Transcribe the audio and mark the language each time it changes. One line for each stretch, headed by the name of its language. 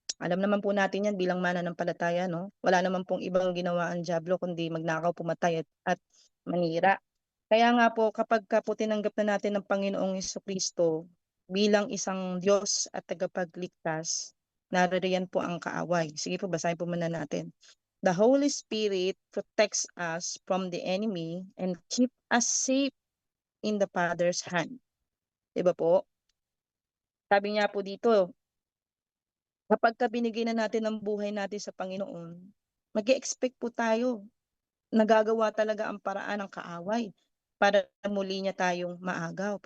Filipino: Alam naman po natin 'yan bilang mananampalataya 'no, wala naman pong ibang ginawa ang diablo kundi magnakaw, pumatay at manira. Kaya nga po kapagka po tinanggap na natin ng Panginoong Jesucristo bilang isang Diyos at tagapagligtas, naririyan po ang kaaway. Sige po, basahin po muna natin.
English: The Holy Spirit protects us from the enemy and keep us safe in the Father's hand.
Filipino: 'Di ba po? Sabi niya po dito, kapagka binigay na natin ang buhay natin sa Panginoon, mag-e-expect po tayo, nagagawa talaga ang paraan ng kaaway para muli niya tayong maagaw.